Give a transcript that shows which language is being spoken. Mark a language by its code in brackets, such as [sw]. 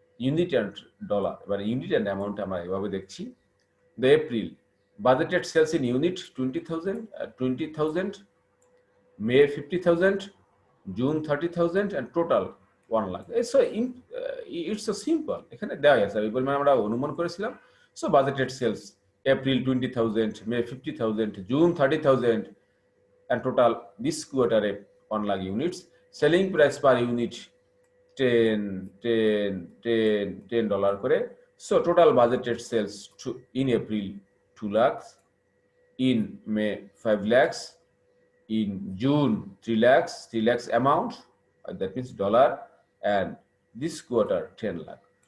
[en] Unit and dollar, [bn] এবার unit and amount আমরা এভাবে দেখছি। [en] The April budgeted sales in unit 20,000, May 50,000, June 30,000, and total 1 lakh. So it's so simple. [bn] এখানে দেওয়া আছে এই পরিমাণ আমরা অনুমান করেছিলাম। [en] So budgeted sales April 20,000, May 50,000, June 30,000, and total this quarter 1 lakh units. Selling price per unit $10 করে। So total budgeted sales in April 2 lakhs, in May 5 lakhs, in June 3 lakhs amount, that means dollar, and this quarter 10 lakh.